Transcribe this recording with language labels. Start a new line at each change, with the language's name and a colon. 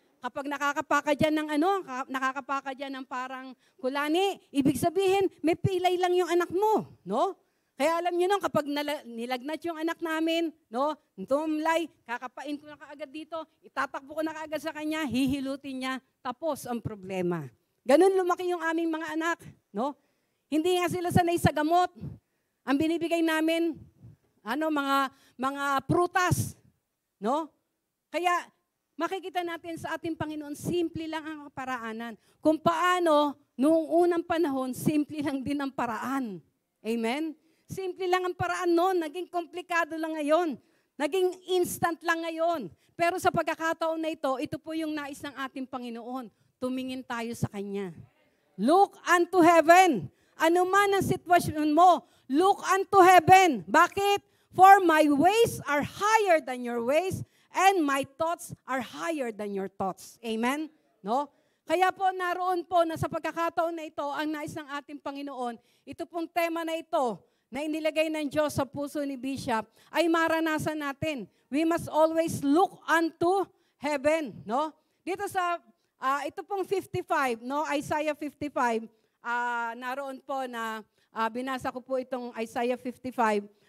Filipino: Kapag nakakapaka dyan ng parang kulani, ibig sabihin, may pilay lang yung anak mo, no? Kaya alam niyo kapag nilagnat yung anak namin, no, tumlay, kakapain ko na kaagad dito, itatakbo ko na kaagad sa kanya, hihilutin niya, tapos ang problema. Ganun lumaki yung aming mga anak, no? Hindi nga sila sanay sa gamot. Ang binibigay namin, mga prutas, no? Kaya makikita natin sa ating Panginoon, simple lang ang paraanan. Kung paano, noong unang panahon, simple lang din ang paraan. Amen? Simple lang ang paraan noon, naging komplikado lang ngayon. Naging instant lang ngayon. Pero sa pagkakataon na ito po yung nais ng ating Panginoon. Tumingin tayo sa Kanya.
English: Look unto heaven.
Filipino: Ano man ang sitwasyon mo,
English: look unto heaven.
Filipino: Bakit?
English: For my ways are higher than your ways, and my thoughts are higher than your thoughts.
Filipino: Amen? No? Kaya po naroon po na sa pagkakataon na ito, ang nais ng ating Panginoon, ito pong tema na ito, na inilagay ng Diyos sa puso ni Bishop, ay maranasan natin.
English: We must always look unto heaven. No?
Filipino: Dito sa, ito pong 55, no? Isaiah 55, naroon po na binasa ko po itong Isaiah 55.